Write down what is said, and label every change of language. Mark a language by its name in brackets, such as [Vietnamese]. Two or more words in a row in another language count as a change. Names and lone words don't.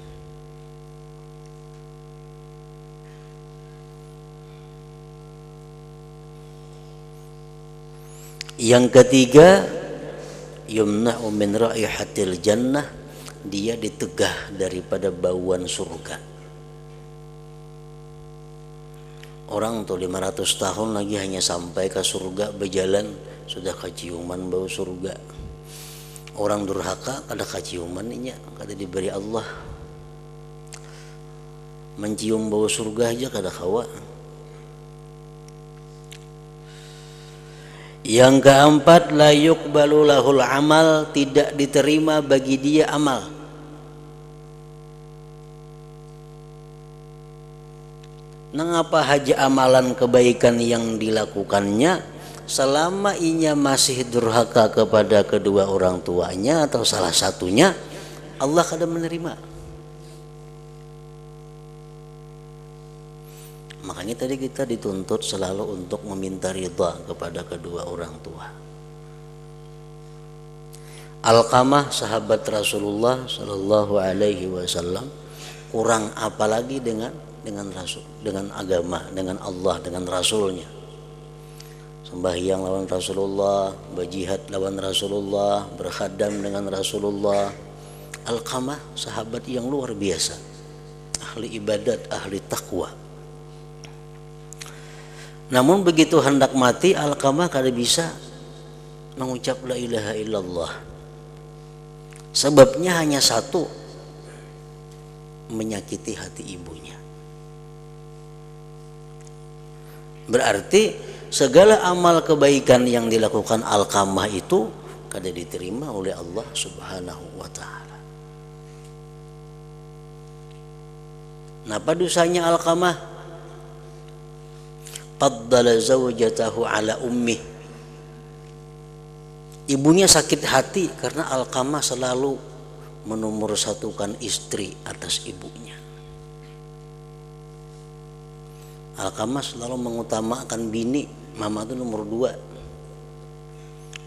[Indonesian] Yang ketiga, [Arabic] yumna'u min raihatil jannah, [Indonesian] dia ditegah daripada bauan surga. Orang tuh 500 tahun lagi hanya sampai ke surga, berjalan sudah keciuman bau surga. [Banjar] Orang durhaka kada keciuman inya, kada diberi Allah. Mencium bau surga aja kada kawa. [Indonesian] Yang keempat, [Arabic] la yuqbalu lahul amal, [Indonesian] tidak diterima bagi dia amal. [Banjar] Nangapa haja amalan kebaikan yang dilakukannya selama inya masih durhaka kepada kedua orang tuanya atau salah satunya, Allah kada menerima. [Indonesian] Makanya tadi kita dituntut selalu untuk meminta ridha kepada kedua orang tua. Alqamah, sahabat Rasulullah [Arabic] Shallallahu Alaihi Wasallam, [Indonesian] kurang apalagi dengan Rasul, dengan agama, dengan Allah, dengan Rasulnya. Sembahyang lawan Rasulullah, berjihad lawan Rasulullah, berkhadam dengan Rasulullah. Alqamah sahabat yang luar biasa, ahli ibadat, ahli takwa. [Banjar] Namun begitu hendak mati, Alqamah kada bisa mengucap [Arabic] la ilaha illallah. [Indonesian] Sebabnya hanya satu, menyakiti hati ibunya. [Banjar] Berarti segala amal kebaikan yang dilakukan Alqamah itu kada diterima oleh Allah [Arabic] Subhanahu wa taala. [Banjar] Napa dosanya Alqamah? [Arabic] Faddala zawjatahu ala ummih. [Indonesian] Ibunya sakit hati karena Alqamah selalu menomorsatukan istri atas ibunya. [Banjar] Alqamah selalu mengutamakan bini, mama itu nomor 2.